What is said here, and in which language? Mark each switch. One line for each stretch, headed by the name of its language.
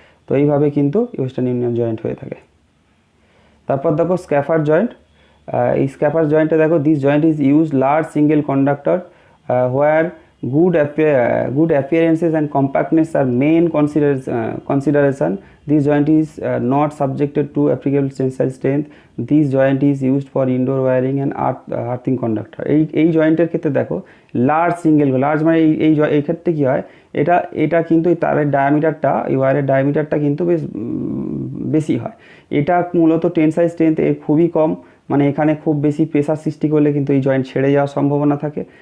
Bangla: তো এইভাবে কিন্তু ওয়েস্টার্ন ইউনিয়ন জয়েন্ট হয়ে থাকে। তারপর দেখো স্ক্যাফার জয়েন্ট। এই স্ক্যাফার জয়েন্টে দেখো
English: This joint is use large single conductor where good appearances and compactness are main consideration. This joint is not subjected to applicable tensile strength. This joint is used for indoor wiring and earthing conductor.
Bangla: এই জয়েন্টের ক্ষেত্রে দেখো large মানে এই ক্ষেত্রে কী হয়, এটা কিন্তু এই তারের ডায়ামিটারটা, এই ওয়্যারের ডায়ামিটারটা কিন্তু বেশ বেশি হয়। এটা মূলত টেনসাইল স্ট্রেংথ এর খুবই কম, মানে এখানে খুব বেশি প্রেসার সৃষ্টি করলে কিন্তু এই জয়েন্ট ছেড়ে যাওয়ার সম্ভাবনা থাকে।